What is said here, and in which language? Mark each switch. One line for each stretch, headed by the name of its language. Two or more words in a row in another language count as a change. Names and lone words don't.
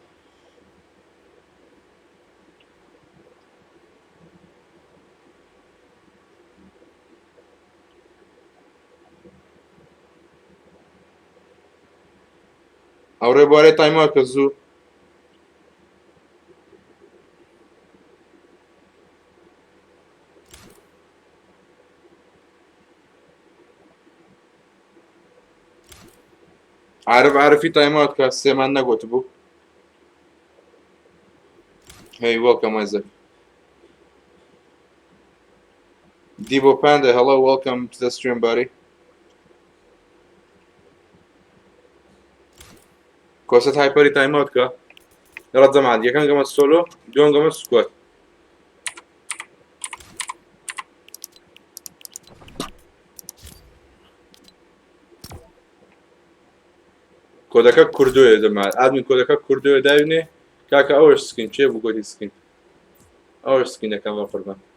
Central Kurdish: ئەو ڕێبوارەی تایمۆت کە زوو عارفی تایمات کە سێمان نەگوت بوو
English: Hey, welcome Isaac. Debo Panda, hello, welcome to the stream, buddy.
Central Kurdish: کۆست هایپەری تایمات کە دەڵەت زەمان یەکەم گەمە سۆلۆ دووەم گەمە سکوات کۆدەکە کوردۆیە دەما ئادمین کۆدەکە کوردۆیە داوینێ کاکە ئەوەش سکین چێ بوو گۆتی سکین ئەوەش سکینەکەم بە قوربان